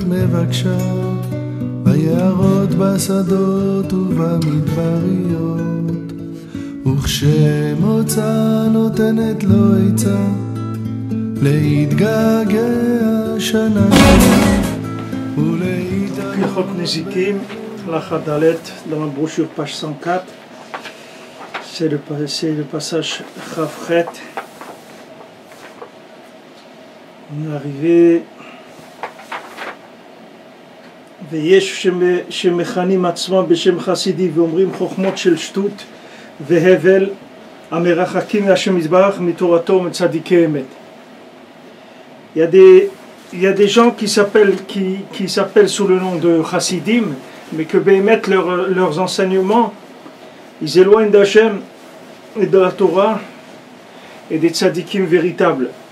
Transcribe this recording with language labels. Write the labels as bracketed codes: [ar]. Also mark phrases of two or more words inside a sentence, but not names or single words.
[he] מבקשה, ביערות, בשדות ובמדבריות, וכשמוצא נותנת לו עצה, להתגעגע שנה ולהתעגע. הלכות נזיקים, הלכה ד' [fr] dans la brochure page 104, c'est le passage Chavchet. On est arrivé [he] ויש שמכנים עצמם בשם חסידי ואומרים חוכמות של שטות והבל המרחקים מהשם יתברך מתורתו ומצדיקי אמת. [fr] Il y a des gens qui s'appellent sous le nom de chassidim, mais que bémet leurs enseignements, ils éloignent d'Hachem et de la Torah et des tzadikim véritables.